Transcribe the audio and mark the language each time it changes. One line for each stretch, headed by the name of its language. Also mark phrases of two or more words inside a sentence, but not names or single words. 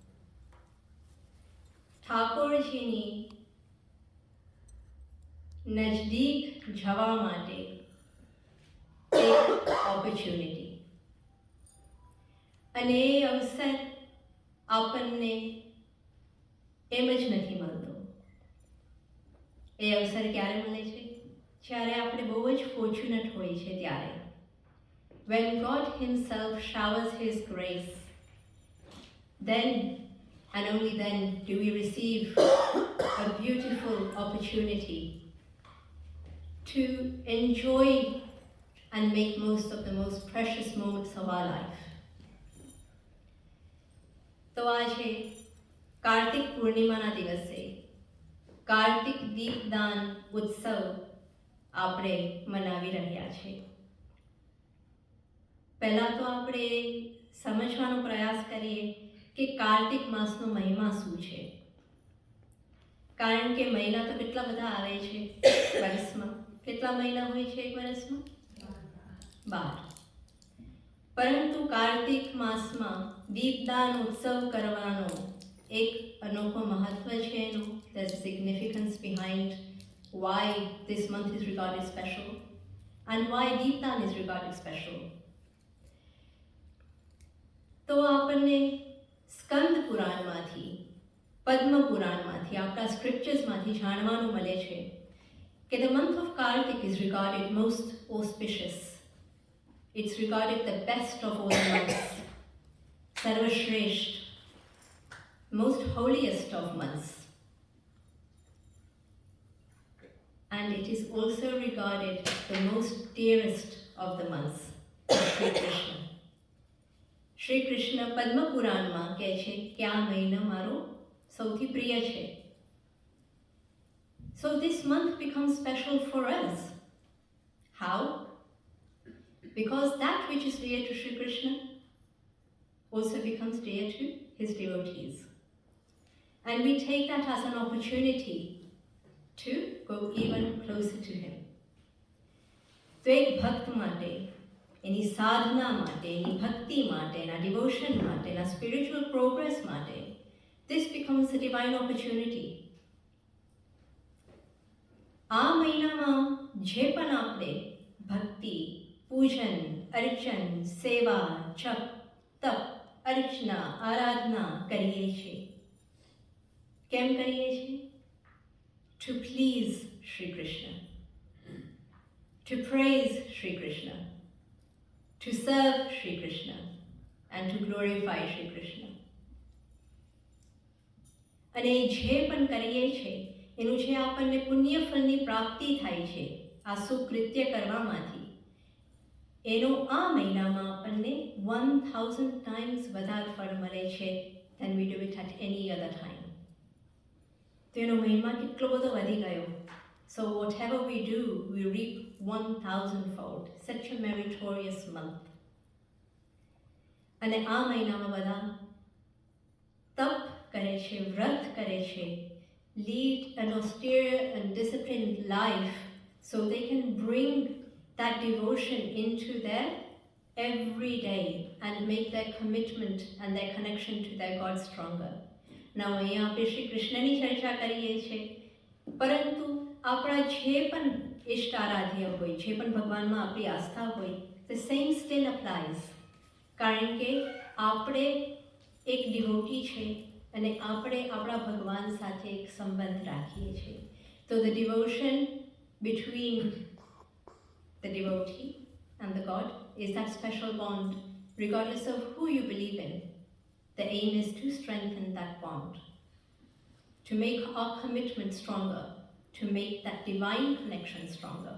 Gujarati: ઠાકોરજીની નજદીક જવા માટે એક ઓપોર્ચ્યુનિટી, અને એ અવસર આપણને એમ જ નથી મળતો. એ અવસર ક્યારે મળે છે? જ્યારે આપણે બહુ જ ફોર્ચ્યુનેટ હોય છે ત્યારે.
English: When God Himself showers His grace, then and only then do we receive a beautiful opportunity to enjoy and make most of the most precious moments of our life.
Gujarati: તો આજે કાર્તિક પૂર્ણિમાના દિવસે કાર્તિક દીપદાન ઉત્સવ આપણે મનાવી રહ્યા છીએ. પહેલાં તો આપણે સમજવાનો પ્રયાસ કરીએ કે કાર્તિક માસનો મહિમા શું છે. કારણ કે મહિના તો કેટલા બધા આવે છે વર્ષમાં. કેટલા મહિના હોય છે એક વર્ષમાં? 12. પરંતુ કાર્તિક માસમાં દીપદાન ઉત્સવ કરવાનો એક અનોખો મહત્વ છે એનું.
English: There's a significance behind why this month is regarded special and why દીપદાન is regarded special.
Gujarati: તો આપણને સ્કંદ પુરાણમાંથી, પદ્મ પુરાણમાંથી, આપણા સ્ક્રિપ્ચર્સમાંથી જાણવાનું મળે છે કે
English: the month of Kartik is regarded most auspicious. It's regarded the best of all the months, Sarvashresht, most holiest of months. And it is also regarded the most dearest of the months, Shri Krishna.
Gujarati: શ્રી કૃષ્ણ પદ્મ પુરાણમાં કહે છે કે આ મહિનો મારો સૌથી પ્રિય છે.
English: So this month becomes special for us. How? Because that which is dear to Shri Krishna also becomes dear to his devotees. And we take that as an opportunity to go even closer to him.
Gujarati: તો એક ભક્ત માટે, એની સાધના માટે, એની ભક્તિ માટે, એના ડિવોશન માટે, એના
English: spiritual progress
Gujarati: માટે,
English: this becomes a divine opportunity.
Gujarati: આ મહિનામાં જે પણ આપણે ભક્તિ, પૂજન, અર્ચન, સેવા, જપ, તપ, અર્ચના, આરાધના કરીએ છીએ. કેમ કરીએ છીએ?
English: To please Shri Krishna, to praise Shri Krishna, to serve Shri Krishna, and to glorify Shri Krishna.
Gujarati: અને જે પણ કરીએ છીએ એનું જે આપણને પુણ્યફળની પ્રાપ્તિ થાય છે આ સુકૃત્ય કરવામાંથી, એનો આ મહિનામાં આપણને 1000 times વધારે ફળ મળે છે
English: than we do it at any other time.
Gujarati: તો એનો મહિમા કેટલો બધો વધી ગયો.
English: So whatever we do, we reap 1000-fold. Such a meritorious month.
Gujarati: અને આ મહિનામાં બધા તપ કરે છે, વ્રત કરે છે,
English: lead an austere and disciplined life so they can bring that devotion into their everyday and make their commitment and their connection to their God stronger.
Gujarati: Now અહીંયા આપણે શ્રી કૃષ્ણની ચર્ચા કરીએ છીએ, પરંતુ આપણા જે પણ ઇષ્ટ આરાધ્ય હોય, જે પણ ભગવાનમાં આપણી આસ્થા હોય,
English: the same still applies.
Gujarati: કારણ કે આપણે એક ડિવોટી છે અને આપણે આપણા ભગવાન સાથે એક સંબંધ રાખીએ છીએ.
English: તો the devotion between the devotee and the God is that special bond, regardless of who you believe in. The aim is to strengthen that bond, to make our commitment stronger, to make that divine connection stronger.